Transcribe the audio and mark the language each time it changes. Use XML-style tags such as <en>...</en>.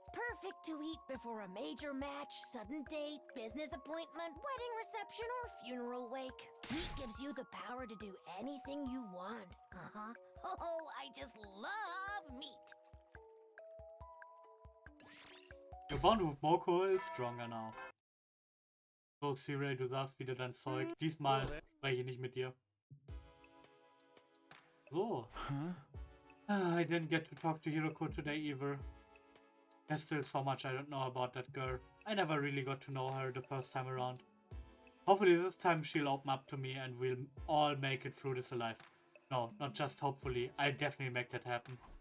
<en>Perfect to eat before a major match, sudden date, business appointment, wedding reception, or funeral wake. Meat gives you the power to do anything you want. Oh, I just love meat. Your bond with Moko is stronger now.</en> <de>So, Siri, du sagst wieder dein Zeug. Diesmal spreche ich nicht mit dir.</de> <en>So. I didn't get to talk to Hiroko today either. There's still so much I don't know about that girl. I never really got to know her the first time around. Hopefully this time she'll open up to me and we'll all make it through this alive. No, not just hopefully. I'll definitely make that happen.</en>